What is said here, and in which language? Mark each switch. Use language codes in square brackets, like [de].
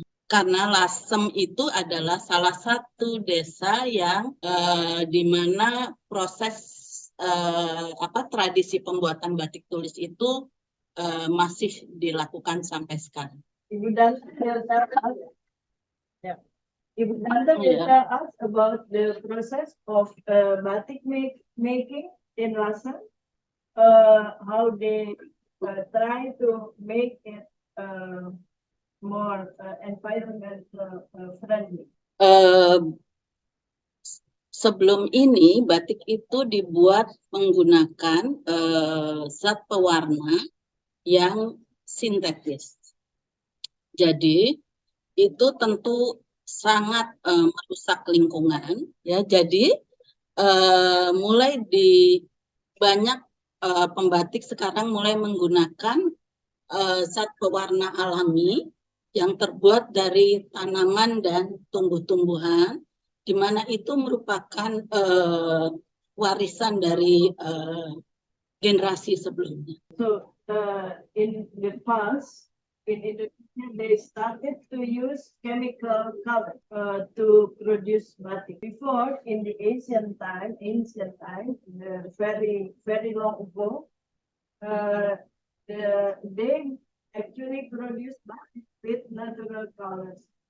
[id] Karena Lasem itu adalah salah satu desa yang di mana proses tradisi pembuatan batik tulis itu masih dilakukan sampai sekarang. [en] Ibu Dante will tell us. Yeah. Ibu Dante will tell us about the process of batik making in Lasem. How they try to make it more environmental friendly. [id] Sebelum ini batik itu dibuat menggunakan zat pewarna yang sintetis. Jadi itu tentu sangat merusak lingkungan, ya. Jadi mulai di banyak pembatik sekarang mulai menggunakan zat pewarna alami yang terbuat dari tanaman dan tumbuh-tumbuhan, di mana itu merupakan warisan dari generasi sebelumnya. [en] So in the past, in Indonesia, they started to use chemical color to produce batik. Before, in the ancient time, very, very long ago, they actually produce batik with natural colors.